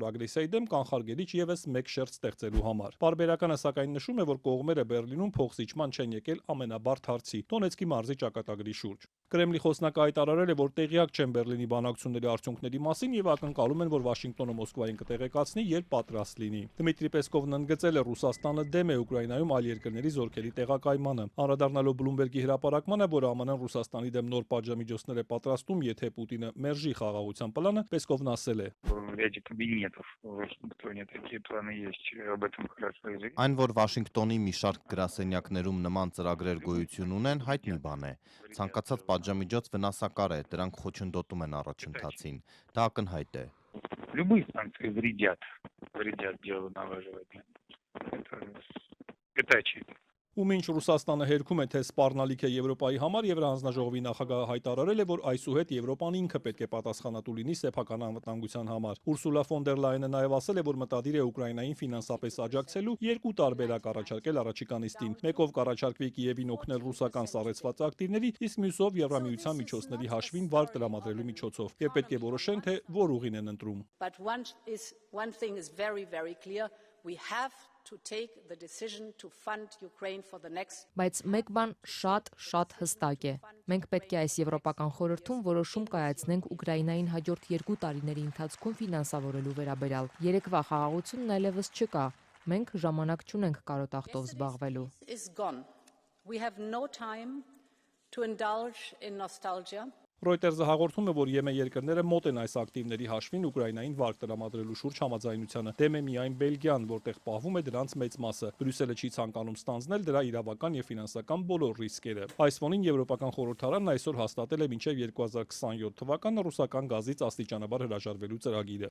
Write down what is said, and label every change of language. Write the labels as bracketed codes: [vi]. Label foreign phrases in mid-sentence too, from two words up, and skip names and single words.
[hy] ագրեսիայի դեմ կանխարգելիչ եւս մեկ շերտ ստեղծելու համար։ Պարբերականը սակայն նշում է, որ կողմերը Բերլինում փոխզիջման չեն եկել ամենաբարդ հարցի՝ Դոնեցկի մարզի ճակատագրի շուրջ։ Կրեմլի խոսնակը հայտարարել է, որ տեղյակ չեն Բերլինի բանակցությունների արդյունքների մասին եւ ակնկալում են, որ Վաշինգտոնը Մոսկվային կտեղեկացնի, երբ պատրաստ լինի։ Դմիտրի Պեսկովն ընդգծել է, Ռուսաստանը դեմ է Ուկրաինայում այլ երկրների զորքերի տեղակայմանը։ Անդրադառնալով Բլումբերգի հրապարակմանը, որ ԱՄՆ-ն Ռուսաստանի դեմ նոր պատժամիջոցներ է պատրաստում, եթե Պուտինը մերժի խաղաղության պլանը, Պեսկովն ասել է. Այն, որ Վաշինգտոնի մի շարք գրասենյակներում նման ծրագրեր գոյություն ունեն, հայտնի բան է։ Ցանկացած պատժամիջոց վնասակար է, դրանք խոչընդոտում են առաջընթացին։ Դա ակնհայտ է։ [ru] Любые санкции вредят делу налаживания. Это очевидно. [hy] Ու մինչ Ռուսաստանը հերքում է, թե սպառնալիք է Եվրոպայի համար, Եվրահանձնաժողովի նախագահը հայտարարել է, որ այսուհետ Եվրոպան ինքը պետք է պատասխանատու լինի սեփական անվտանգության համար։ Ուրսուլա ֆոն դեր Լայենը նաև ասել է, որ մտադիր է Ուկրաինային ֆինանսապես աջակցելու երկու տարբերակ առաջարկել առաջիկա նիստին։ Մեկով կառաջարկվի Կիևին օգնել ռուսական սառեցված ակտիվների, իսկ մյուսով Եվրամիության միջոցների հաշվին վար տրամադրելու միջոցով։ Եվ պետք է որոշեն, թե որ ուղին են ընտրում։ [en] One thing is very clear. We have to take the decision to fund Ukraine for the next. [hy] Բայց մեկ բան շատ հստակ է։ Մենք պետք է այս եվրոպական խորհրդում որոշում կայացնենք Ուկրաինային հաջորդ 2 տարիների ընթացքում ֆինանսավորելու վերաբերյալ։ Երեկվա խաղաղությունն այլևս չկա։ Մենք ժամանակ չունենք կարոտախտով զբաղվելու։ [en] We have no time to indulge in nostalgia. [hy] Reuters-ը հաղորդում է, որ ԵՄ երկրները մոտ են այս ակտիվների հաշվին Ուկրաինային վար տրամադրելու շուրջ համաձայնությանը։ Դեմ է միայն Բելգիան, որտեղ պահվում է դրանց մեծ մասը։ Բրյուսելը չի ցանկանում ստանձնել դրա իրավական եւ ֆինանսական բոլոր ռիսկերը։ Այս ֆոնին Եվրոպական խորհրդարանն այսօր հաստատել է մինչև 2027 թվականը ռուսական գազից աստիճանաբար հրաժարվելու ծրագիրը։